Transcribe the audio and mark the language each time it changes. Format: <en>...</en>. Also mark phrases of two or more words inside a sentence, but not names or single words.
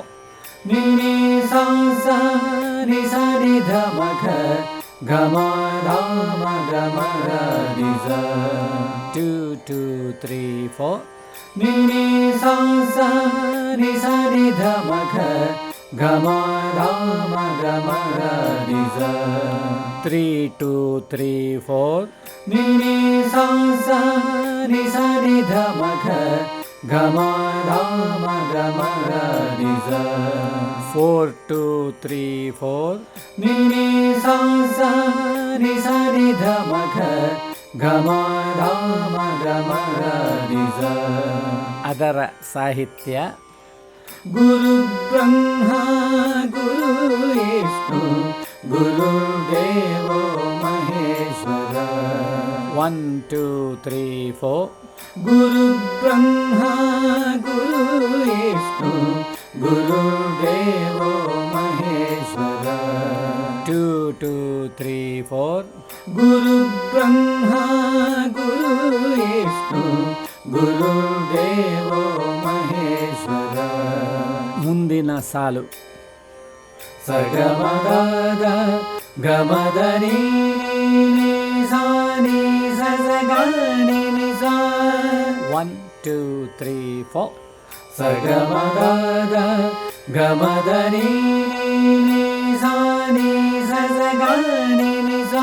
<kn>ನಿ ನಿ ಸಾ ಸಾ ನಿ ಸ ನಿ ಧ ಮ ಘ ಗ ಮ ಧ ಮ ಗ ಮ ರ ನಿ ಸ. 2 2 3 4. ನಿ ನಿ ಸಾ ಸಾ ನಿ ಸ ನಿ ಧ ಮ ಘ ಗ ಮ ಧ ಮ ಗ ಮ ರ ನಿ ಸ. 3 2 3 4 ನಿ ನಿ ಸ ಸ ನಿ ಸ ನಿ ಧ ಮ ಗ ಗ ಮ ರ ಮ ಗ ಮ ರ ನಿ ಸ 4 2 3 4 ನಿ ನಿ ಸ ಸ ನಿ ಸ ನಿ ಧ ಮ ಗ ಗ ಮ ರ ಮ ಗ ಮ ರ ನಿ ಸ ಅದರ ಸಾಹಿತ್ಯ</kn> <sa>ಗುರು ಬ್ರಹ್ಮ ಗುರು ವಿಷ್ಣು ಗುರು ದೇವೋ ಮಹೇಶ್ವರ 1 2 3 4 ಗುರು ಬ್ರಹ್ಮ ಗುರು ವಿಷ್ಣು ಗುರು ದೇವೋ ಮಹೇಶ್ವರ 2 2 3 4 ಗುರು ಬ್ರಹ್ಮ ಗುರು ವಿಷ್ಣು ಗುರು ದೇವೋ ಮಹೇಶ್ವರ</sa> <kn>ಮುಂದಿನ ಸಾಲು ಸಗಮದ ಗಮದ ನೀ ಸಾ ನೀ ಸ ಸ ಗ ನೀ ನಿ ಸಾ 1 2 3 4 ಸಗಮದ ಗಮದ ನೀ ಸಾ ನೀ ಸ ಸ ಗ ನೀ ನಿ ಸಾ</kn>